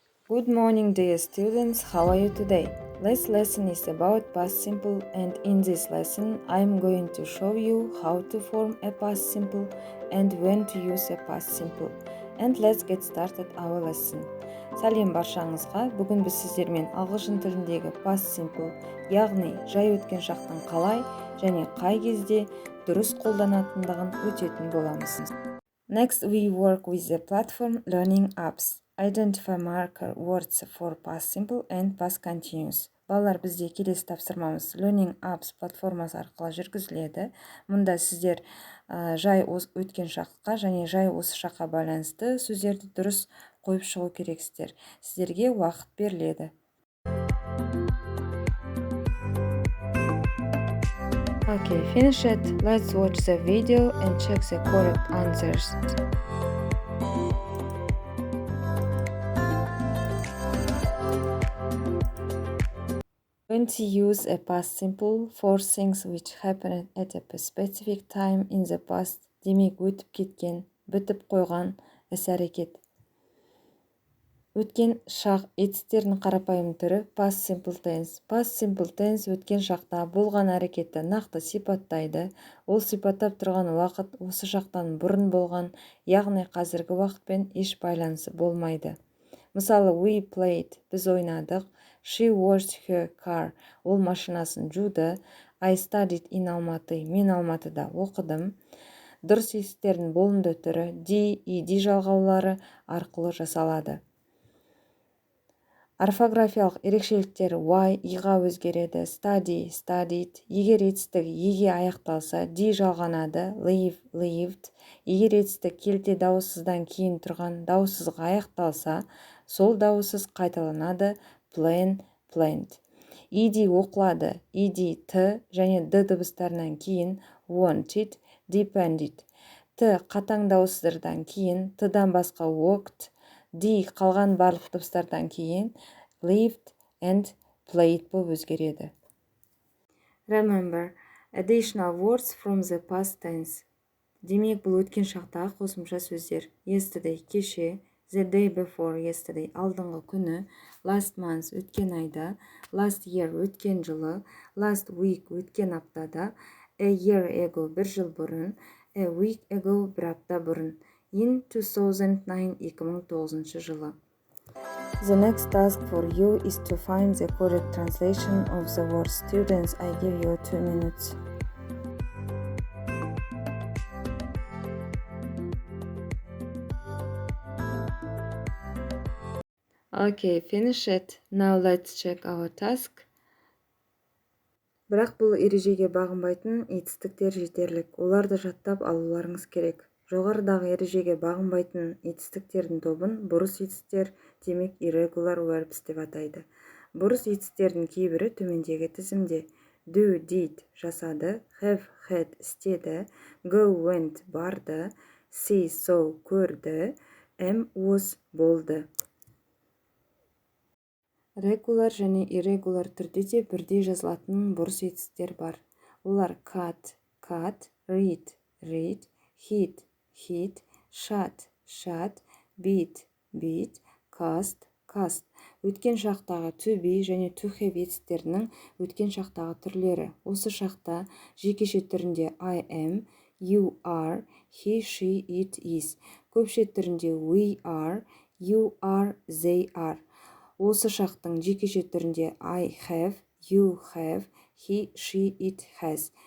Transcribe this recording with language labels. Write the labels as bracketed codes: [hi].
[en] Good morning, dear students. How are you today? This lesson is about past simple, and in this lesson, I'm going to show you how to form a past simple and when to use a past simple. And let's get started our lesson. [kk] Сәлем баршаңызға. Бүгін біз сіздермен ағылшын тіліндегі past simple, яғни жай өткен шақтың қалай және қай кезде дұрыс қолданатындығын өтетін боламыз. [en] Next, we work with the platform Learning Apps. Identify marker words for past simple and past continuous. [kk] Балалар, бізде келесі тапсырмамыз Learning Apps платформасы арқылы жүргізіледі. Мұнда сіздер жай өткен шаққа және жай осы шаққа байланысты сөздерді дұрыс қойып шығу керексіздер. Сіздерге уақыт беріледі. [en] Okay, finish it. Let's watch the video and check the correct answers. When to use a past simple for things which happened at a specific time in the past. [kk] Демек, өтіп кеткен, бітіп қойған іс-әрекет. Өткен шақ етістердің қарапайым түрі past simple tense. Past simple tense өткен шақта болған әрекетті нақты сипаттайды. Ол сипаттап тұрған уақыт осы шақтан бұрын болған, яғни қазіргі уақытпен еш байланысы болмайды. Мысалы, [en] we played, [kk] біз ойнадық. [en] She washed her car, [kk] ол машинасын жуды. [en] I studied in Almaty, [kk] мен Алматыда оқыдым. Дұрыс етістердің болымды түрі D, ED жалғаулары арқылы жасалады. Орфографиялық ерекшеліктері Y, I-ға өзгереді. [en] Study, studied. [kk] Егер етістік E-ге аяқталса, D жалғанады. [en] Live, lived. [kk] Егер етістік келте дауыссыздан кейін тұрған дауыссызға аяқталса, сол дауыссыз қайталанады. Plan, planned. ED оқылады. ED, T және D дыбыстарынан кейін wanted, depended. T қатаң дауыссыздардан кейін T-дан басқа walked. D қалған барлық дыбыстардан кейін [en] lived and played [kk] болып өзгереді. [en] Remember, additional words from the past tense. [kk] Демек, бұл өткен шақтағы қосымша сөздер. [en] Yesterday, кеше. The day before yesterday, [kk] алдыңғы күні. [en] Last month, [kk] өткен айда. [en] Last year, [kk] өткен жылы. [en] Last week, [kk] өткен аптада. [en] A year ago, [kk] бір жыл бұрын. [en] A week ago, [kk] бір апта бұрын. [en] In 2009, 2009 жылы. The next task for you is to find the correct translation of the word. Students, I give you 2 minutes. Okay, finish it. Now let's check our task. [kk] Бірақ бұл ережеге бағынбайтын етістіктер жетерлік. Оларды жаттап алуларыңыз керек. Жоғарыдағы ережеге бағынбайтын етістіктердің тобын бұрыс етістер, демек irregular verbs деп атайды. Бұрыс етістердің кейбірі төмендегі тізімде. [en] Do, did, жасады. Have, had, істеді. Go, went, барды. See, saw, көрді. Am, was, болды. [kk] Regular және irregular түрде де бірдей жазылатын бұрыс етістер бар. Олар cut, read, hit, shut, beat, cast. Өткен шақтағы to be және to have етістерінің өткен шақтағы түрлері. Осы шақта жекеше түрінде [en] I am, you are, he, she, it is. [kk] Көпше түрінде [en] we are, you are, they are. [kk] Осы шақтың жекеше түрінде [en] I have, you have, he, she, it has.